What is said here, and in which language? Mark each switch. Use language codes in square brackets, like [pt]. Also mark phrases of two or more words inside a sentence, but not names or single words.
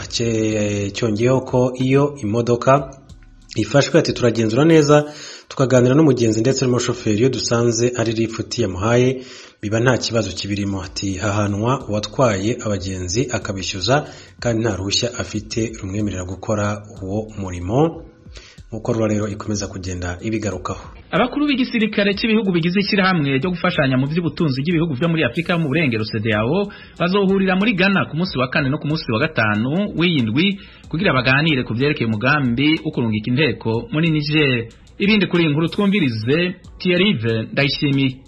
[rw] Cyongeyeho ko iyo imodoka ifashwe ati turagenzura neza tukaganira n'umugenzi ndetse n'umushoferi, iyo dusanze ari lift yamuhaye biba nta kibazo kibirimo. Ati hahanwa uwatwaye abagenzi akabishyuza kandi nta ruhushya afite rumwemerera gukora uwo murimo. Nk'uko RURA rero ikomeza kugenda ibigarukaho. [rn] Abakuru b'igisirikare cy'ibihugu bigize ishyirahamwe ryo gufashanya mu by'ubutunzi bw'ibihugu byo muri Afrika mu burengero CEDEAO bazohurira muri Ghana ku munsi wa 4 no ku munsi wa 5 w'indwi kugira baganire ku byerekeye umugambi ukurungika inteko muri Niger. Ibindi kuri inkuru twumvirize Thierry Ndayishimiye.